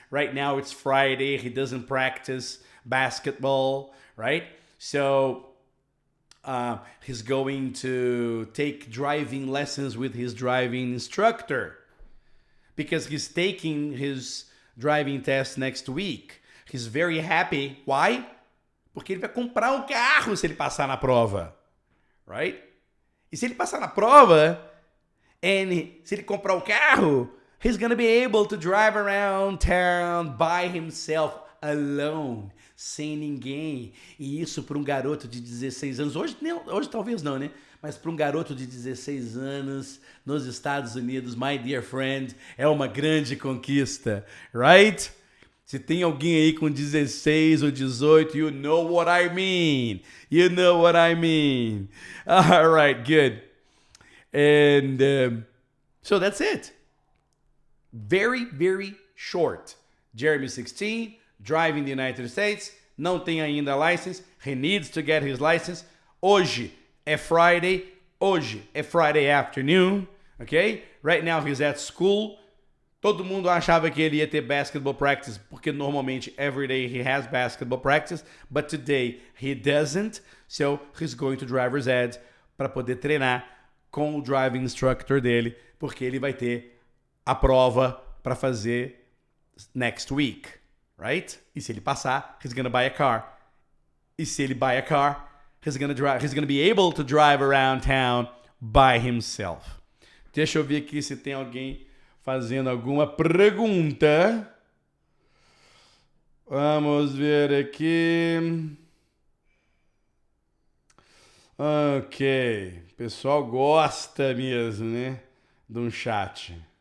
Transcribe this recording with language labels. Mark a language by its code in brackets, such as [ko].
[en] Right now it's Friday, he doesn't practice basketball, right? So he's going to take driving lessons with his driving instructor because he's taking his driving test next week. He's very happy. Why? [pt] Porque ele vai comprar um carro se ele passar na prova, right? E se ele passar na prova, [en] And [pt] se ele comprar o carro, [en] he's gonna be able to drive around town by himself, alone, [pt] sem ninguém. E isso para um garoto de 16 anos, hoje talvez não, né? Mas para um garoto de 16 anos nos Estados Unidos, [en] my dear friend, [pt] é uma grande conquista, right? Se tem alguém aí com 16 ou 18, [en] you know what I mean. You know what I mean. All right, good. And so that's it. Very, very short. Jeremy 16, driving the United States, [pt] não tem ainda a [en] license. He needs to get his license. [pt] Hoje é Friday. Hoje é Friday afternoon, okay? [en] Right now he's at school. [pt] Todo mundo achava que ele ia ter [en] basketball practice, [pt] porque normalmente [en] every day he has basketball practice, but today he doesn't. So he's going to driver's ed [pt] para poder treinar com o driving instructor dele, porque ele vai ter a prova para fazer [en] next week, [pt] right? E se ele passar, [en] he's gonna buy a car. [pt] E se ele [en] buy a car, he's gonna be able to drive around town by himself. [pt] Deixa eu ver aqui se tem alguém fazendo alguma pergunta. Vamos ver aqui. Ok. O pessoal gosta mesmo, né? De um chat.